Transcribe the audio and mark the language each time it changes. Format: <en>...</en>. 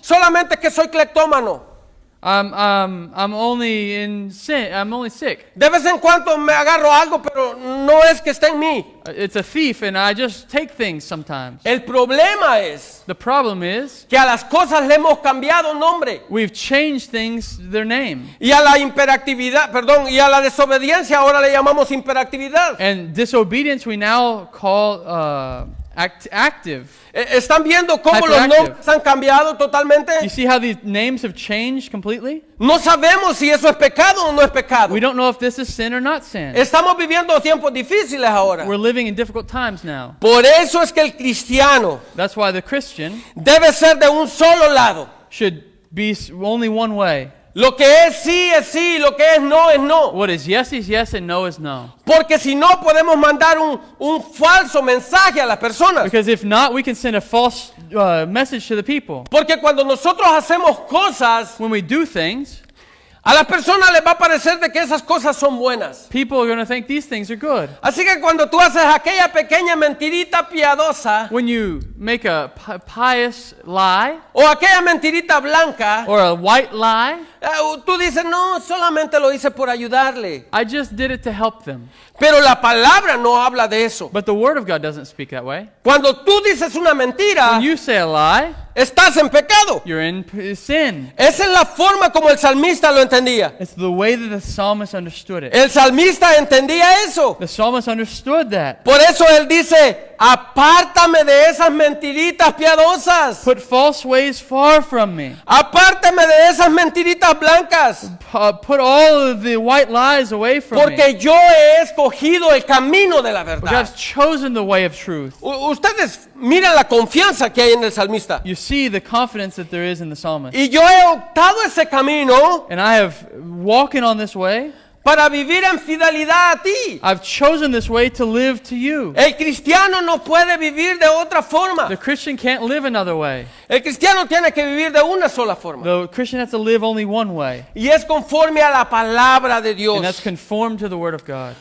<es>Solamente que soy cleptómano.</es> <en>I'm only in sin. I'm only sick.</en> <es>De vez en cuando me agarro algo, pero no es que esté en mí.</es> <en>It's a thief and I just take things sometimes.</en> <es>El problema es</es> <en>The problem is</en> <es>que a las cosas le hemos cambiado nombre.</es> <en>we've changed things, their name.</en> <es>Y a la y a la desobediencia ahora le llamamos hiperactividad.</es> <en>And disobedience we now call active.</en> <es>¿Están viendo cómo los</es> <en>Hyperactive.</en> <es>nombres han cambiado totalmente?</es> <en>You see how these names have changed completely?</en> <es>No sabemos si eso es pecado o no es pecado.</es> <en>We don't know if this is sin or not sin.</en> <es>Estamos viviendo tiempos difíciles ahora.</es> <en>We're living in difficult times now.</en> <es>Por eso es que el cristiano</es> <en>That's why the Christian</en> <es>debe ser de un solo lado.</es> <en>should be only one way.</en> <es>Lo que es sí, lo que es no.</es> <en>What is yes is yes and no is no.</en> <es>Porque si no podemos mandar un falso mensaje a las personas.</es> <en>Because if not, we can send a false message to the people.</en> <es>Porque cuando nosotros hacemos cosas,</es> <en>When we do things,</en> <es>a las personas les va a parecer de que esas cosas son buenas.</es> <en>people are going to think these things are good.</en> <es>Así que cuando tú haces aquella pequeña mentirita piadosa</es> <en>When you make a pious lie</en> <es>o aquella mentirita blanca,</es> <en>or a white lie,</en> <es>tú dices, no, solamente lo hice por ayudarle.</es> <en>I just did it to help them.</en> <es>Pero la palabra no habla de eso.</es> <en>But the Word of God doesn't speak that way.</en> <es>Cuando tú dices una mentira,</es> <en>When you say a lie,</en> <es>estás en pecado.</es> <en>you're in sin.</en> <es>Esa es la forma como el salmista lo entendía.</es> <en>It's the way that the psalmist understood it.</en> <es>El salmista entendía eso.</es> <en>The psalmist understood that.</en> <es>Por eso él dice, apártame de esas mentiritas piadosas.</es> <en>Put false ways far from me.</en> <es>Apártame de esas mentiritas blancas.</es> <en>Put all of the white lies away from me.</en> <es>Porque yo he escogido el camino de la</es> <en>Because I've chosen the way of truth.</en> <es>Ustedes miran la confianza que hay en el salmista.</es> <en>You see the confidence that there is in the psalmist.</en> <es>Y yo he optado ese camino</es> <en>And I have walking on this way.</en> <es>para vivir en fidelidad a ti.</es> <en>I've chosen this way to live to you.</en> <es>El cristiano no puede vivir de otra forma.</es> <en>The Christian can't live another way.</en> <es>El cristiano tiene que vivir de una sola forma.</es> <en>The Christian has to live only one way.</en> <es>Y es conforme a la palabra de</es> <en>And that's</en> <es>Dios.</es> <en>conformed to the Word of God.</en>